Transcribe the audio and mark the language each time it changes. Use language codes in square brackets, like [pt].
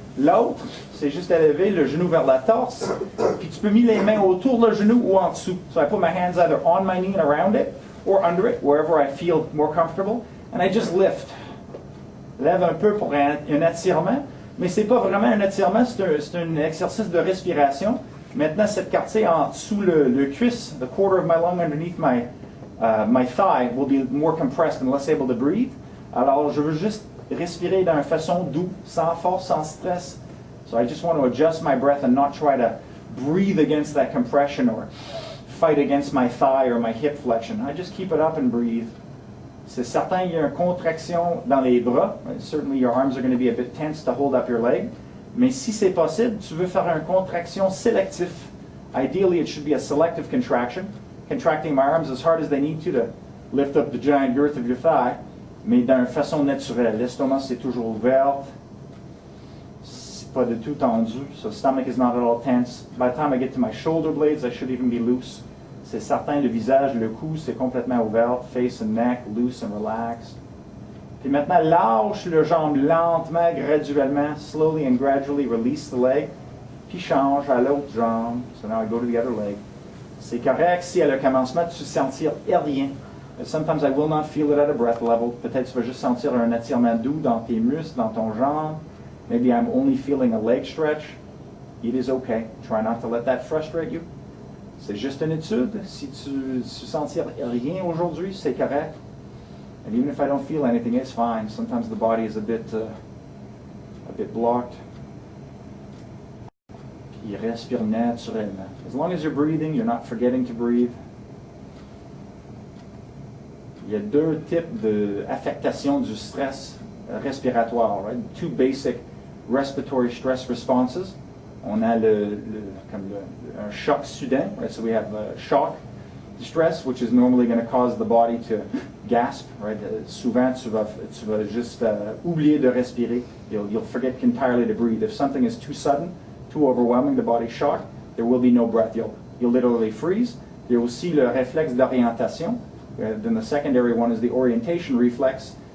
[fr] L'autre, c'est juste à lever le genou vers la torse. Puis tu peux mettre les mains autour de le genou ou en dessous. [en] So I put my hands either on my knee and around it, or under it, wherever I feel more comfortable. And I just lift. [fr] Lève un peu pour un étirement. Mais ce n'est pas vraiment un étirement, c'est un exercice de respiration. Maintenant, cette partie en dessous le cuisse, [en] the quarter of my lung underneath my thigh will be more compressed and less able to breathe. [fr] Alors, je veux juste respirer d'une façon douce, sans force, sans stress. [en] So I just want to adjust my breath and not try to breathe against that compression or fight against my thigh or my hip flexion. I just keep it up and breathe. [fr] C'est certain, il y a une contraction dans les bras. [en] Certainly your arms are going to be a bit tense to hold up your leg. [fr] Mais si c'est possible, tu veux faire une contraction sélective. [en] Ideally, it should be a selective contraction. Contracting my arms as hard as they need to lift up the giant girth of your thigh. [fr] Mais d'une façon naturelle. L'estomac, c'est toujours ouvert. C'est pas du tout tendu. [en] So the stomach is not at all tense. By the time I get to my shoulder blades, I should even be loose. [fr] C'est certain, le visage, le cou, c'est complètement ouvert. [en] Face and neck, loose and relaxed. [fr] Puis maintenant, lâche le jambe lentement, graduellement. [en] Slowly and gradually release the leg. [fr] Puis change à l'autre jambe. [en] So now I go to the other leg. [fr] C'est correct si à le commencement, tu sentir rien. [en] Sometimes I will not feel it at a breath level. [fr] Peut-être tu vas juste sentir un étirement doux dans tes muscles, dans ton jambe. [en] Maybe I'm only feeling a leg stretch. It is okay. Try not to let that frustrate you. [fr] C'est juste une étude. Si tu sentir rien aujourd'hui, c'est correct. [en] And even if I don't feel anything, it's fine. Sometimes the body is a bit blocked. [fr] Puis respire naturellement. [en] As long as you're breathing, you're not forgetting to breathe. [fr] Il y a deux types d'affectation du stress respiratoire. [en] Right? Two basic respiratory stress responses. [fr] On a un choc soudain. Right? [en] So we have shock stress, which is normally going to cause the body to gasp. Right? [fr] Souvent, tu vas juste oublier de respirer. [en] You'll forget entirely to breathe. If something is too sudden, too overwhelming, the body's shocked, there will be no breath. You'll literally freeze. [fr] Il y a aussi le réflexe d'orientation. [en] Then the secondary one is the orientation reflex.